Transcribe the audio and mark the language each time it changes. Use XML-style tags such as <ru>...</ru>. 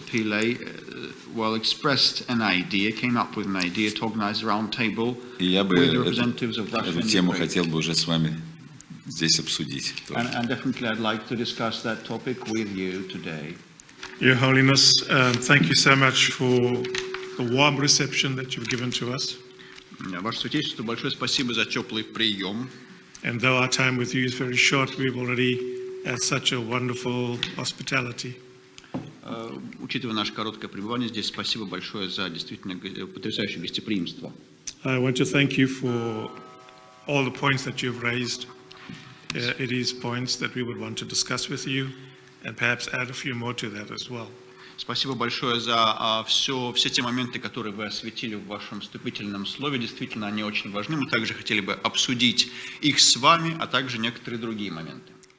<en>Pillay, expressed an idea, came up with an idea to organize a round table with representatives of Russia and Ukraine.</en> <ru>Эту тему хотел бы уже с вами здесь обсудить.</ru> <en>And definitely I'd like to discuss that topic with you today. Your Holiness, thank you so much for the warm reception that you've given to us.</en> <ru>Ваше Святейшество, большое спасибо за теплый прием.</ru> <en>And though our time with you is very short, we've already had such a wonderful hospitality.</en> <ru>Учитывая наше короткое пребывание здесь, спасибо большое за действительно потрясающее гостеприимство.</ru> <en>I want to thank you for all the points that you've raised. It is points that we would want to discuss with you and perhaps add a few more to that as well.</en> <ru>Спасибо большое за все те моменты, которые вы осветили в вашем вступительном слове. Действительно, они очень важны. Мы также хотели бы обсудить их с вами, а также некоторые другие моменты.</ru>